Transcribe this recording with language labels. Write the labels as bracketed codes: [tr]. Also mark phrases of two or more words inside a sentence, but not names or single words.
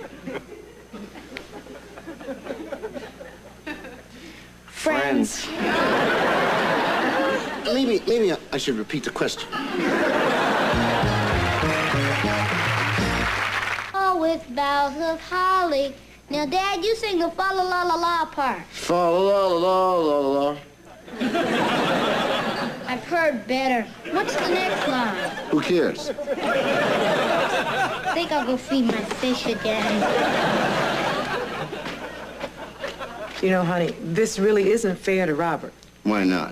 [en] Friends. Maybe I should repeat the question. Oh, with boughs of holly. Now, Dad, you sing the fa-la-la-la-la part. Fa-la-la-la-la-la-la. I've heard better. What's the next line? Who cares? I think I'll go feed my fish again. You know, honey, this really isn't fair to Robert. Why not?